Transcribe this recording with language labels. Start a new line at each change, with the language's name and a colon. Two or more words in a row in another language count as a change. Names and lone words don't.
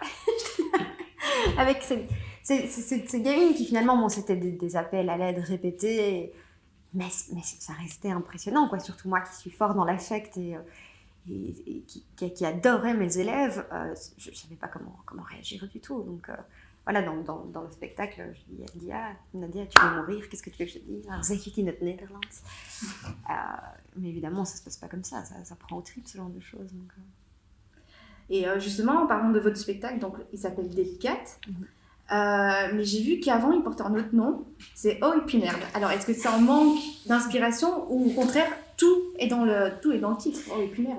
French: Avec ces gamines qui, finalement, bon, c'était des appels à l'aide répétés, mais ça restait impressionnant, quoi. Surtout moi qui suis fort dans l'affect et qui adorait mes élèves, je ne savais pas comment réagir du tout. Donc, voilà, dans le spectacle, je dis Nadia, tu veux mourir, qu'est-ce que tu veux que je te dise?
Dutch: Zeg je het in het Nederlands?
French: Mais évidemment, ça ne se passe pas comme ça prend au trip, ce genre de choses. Donc, Et justement, en parlant de votre spectacle, donc, il s'appelle Délicate. Mais j'ai vu qu'avant, il portait un autre nom. C'est Oh et puis merde. Alors, est-ce que c'est un manque d'inspiration ou au contraire, tout est dans le titre, Oh et puis merde?